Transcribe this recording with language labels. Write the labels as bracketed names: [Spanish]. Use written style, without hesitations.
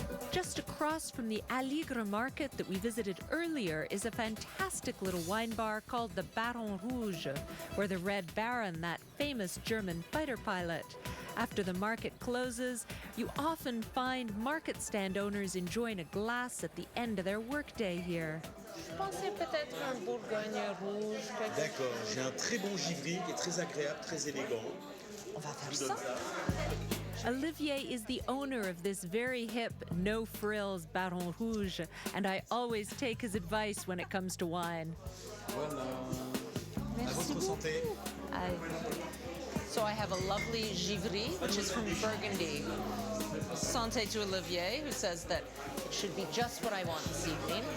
[English] Just across from the Aligre market that we visited earlier is a fantastic little wine bar called the Baron Rouge, or the Red Baron, that famous German fighter pilot. After the market closes, you often find market stand owners enjoying a glass at the end of their workday here. [French] Je pensais peut-être un Bourgogne rouge. D'accord, j'ai un très bon givry qui est très agréable, très élégant. On va faire Je vous donne ça. ça. [English] Olivier is the owner of this very hip, no-frills Baron Rouge, and I always take his advice when it comes to wine. [French] Voilà. À Merci votre santé. [English] So I have a lovely givry, which is from Burgundy. Santé to Olivier, who says that it should be just what I want this evening.